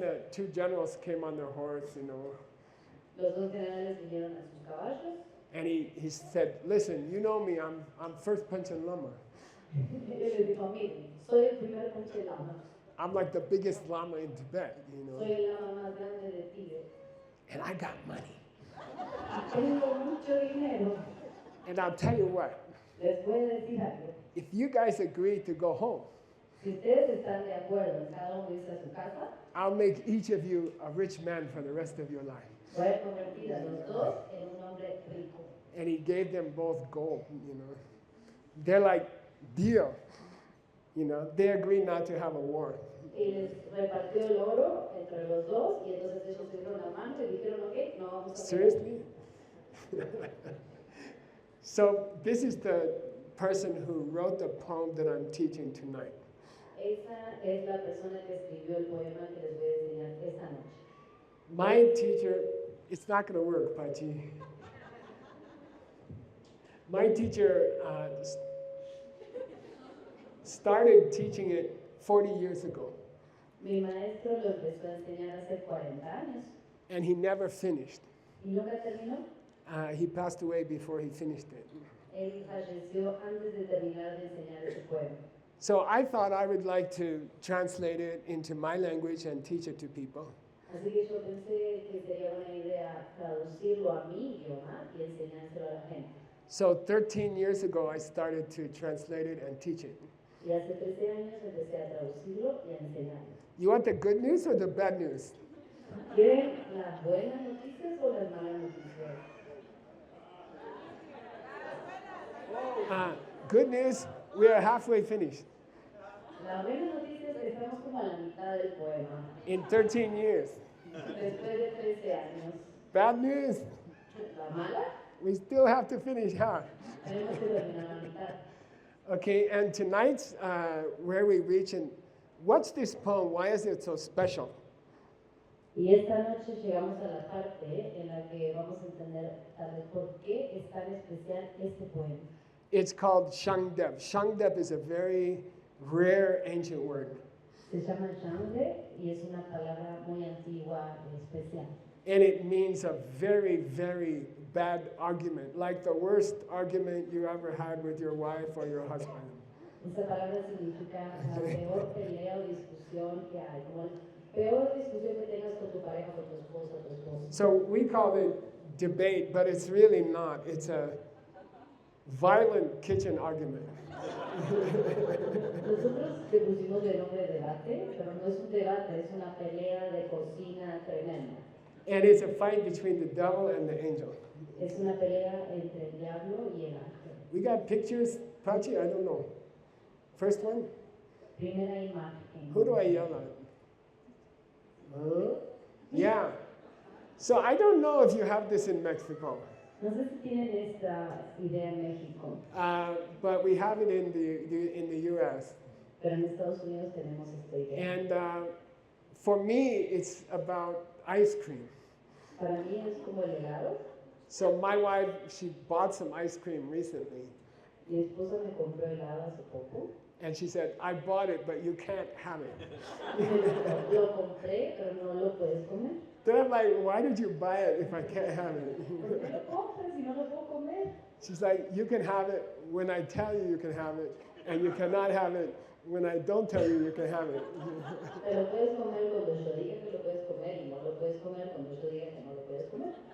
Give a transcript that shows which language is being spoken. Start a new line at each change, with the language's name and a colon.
English: two generals came on their horse, you know.
Spanish: Los dos generales vinieron a sus caballos.
English: And he said, listen, you know me, I'm first Panchen Lama.
Spanish: Él les dijo, miren, soy el primer Panche Lama.
English: I'm like the biggest Lama in Tibet, you know.
Spanish: Soy el lama más grande de Tíbet.
English: And I got money.
Spanish: Tengo mucho dinero.
English: And I'll tell you what,
Spanish: Les voy a decir algo.
English: if you guys agree to go home,
Spanish: Si ustedes están de acuerdo en cada uno irse a su casa,
English: I'll make each of you a rich man for the rest of your life.
Spanish: voy a convertir a los dos en un hombre rico.
English: And he gave them both gold, you know. They're like, deal. You know, they agree not to have a war.
Spanish: Y les repartió el oro entre los dos, y entonces ellos se dieron la mano y dijeron, ok, no vamos a pelear.
English: Seriously? So this is the person who wrote the poem that I'm teaching tonight.
Spanish: Esa es la persona que escribió el poema que les voy a enseñar esta noche.
English: My teacher, it's not going to work, Pachi. My teacher started teaching it 40 years ago,
Spanish: Mi maestro lo empezó a enseñar hace 40 años
English: and he never finished.
Spanish: y nunca terminó.
English: He passed away before he finished it.
Spanish: Él falleció antes de terminar de enseñar ese poema.
English: So I thought I would like to translate it into my language and teach it to people.
Spanish: Así que yo pensé que sería buena idea traducirlo a mi idioma y enseñárselo a la gente.
English: So 13 years ago, I started to translate it and teach it.
Spanish: Y hace 13 años empecé a traducirlo y a enseñarlo.
English: You want the good news or the bad news?
Spanish: ¿Quieren las buenas noticias o las malas noticias?
English: Good news, we are halfway finished.
Spanish: La buena noticia es que estamos como a la mitad del poema.
English: In 13 years.
Spanish: Después de 13 años.
English: Bad news,
Spanish: La mala,
English: we still have to finish half.
Spanish: tenemos que terminar la mitad.
English: Okay, and tonight, where we reach, and what's this poem? Why is it so special?
Spanish: Y esta noche llegamos a la parte en la que vamos a entender tal vez por qué es tan especial este poema.
English: It's called Shangdep. Shangdep is a very rare ancient word.
Spanish: Se llama Shangde y es una palabra muy antigua y especial.
English: And it means a very, very bad argument, like the worst argument you ever had with your wife or your husband.
Spanish: Esta palabra significa la peor pelea o discusión que hay, como la peor discusión que tengas con tu pareja, con tu esposa, tu esposo.
English: So we call it debate, but it's really not. It's a violent kitchen argument.
Spanish: Nosotros le pusimos de nombre debate, pero no es un debate, es una pelea de cocina tremenda.
English: And it's a fight between the devil and the angel.
Spanish: Es una pelea entre el diablo y el ángel.
English: We got pictures, Pachi? I don't know. First one?
Spanish: Primera imagen.
English: Who do I yell at? Huh? Yeah. So I don't know if you have this in Mexico,
Spanish: No sé si tienen esta idea en México,
English: but we have it in the U.S.
Spanish: pero en Estados Unidos tenemos esta idea.
English: And for me, it's about ice cream.
Spanish: Para mí es como el helado.
English: So my wife, she bought some ice cream recently,
Spanish: Mi esposa me compró helado hace poco.
English: and she said, I bought it, but you can't have it.
Spanish: Y me dijo, lo compré, pero no lo puedes comer.
English: Then I'm like, why did you buy it if I can't have
Spanish: ¿Por qué
English: it?
Spanish: lo compras si no lo puedo comer?
English: She's like, you can have it when I tell you you can have it, and you cannot have it when I don't tell you you can have it.
Spanish: Te lo puedes comer cuando yo diga que lo puedes comer y no lo puedes comer cuando yo diga que no lo puedes comer.